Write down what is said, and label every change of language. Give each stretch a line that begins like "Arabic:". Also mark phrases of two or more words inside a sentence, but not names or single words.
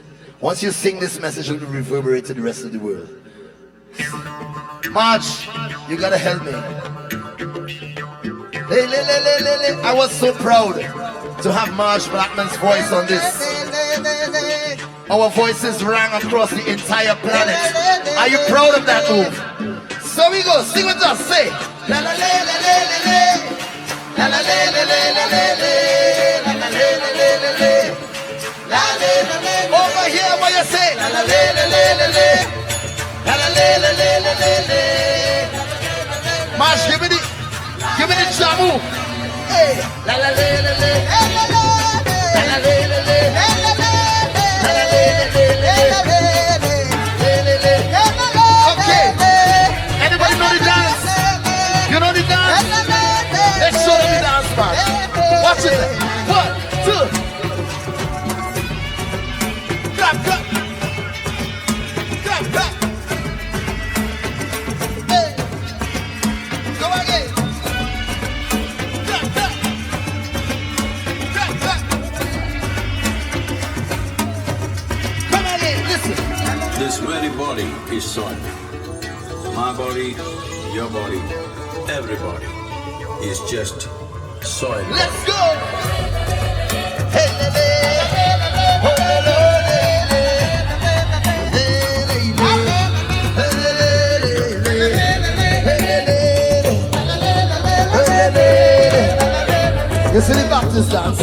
English: Once you sing this message, it will reverberate to the rest of the world. March, you gotta help me. Le le le le le le. I was so proud to have March Blackman's voice on this. Our voices rang across the entire planet. Are you proud of that move? So we go, sing with us, say, la la le le le le le. La la le le le le le le. La la le le le le le. La le le le. Over here, what you say? La la le le le le le. La la le le le le le le. March, give me the jamu. Hey, la la le le le. La la le le le. La la le le le. Okay. Anybody know the dance? You know the dance? Let's show them the dance, man. Watch it. 1, 2. Clap, clap. Clap, clap. Hey. Go again. Clap, clap. Clap, clap. Come again, listen. This very body is soil. My body, your body, everybody is just soil. Let's go. Hey, le, le. Oh, le, le, le, le. You see the Baptist dance?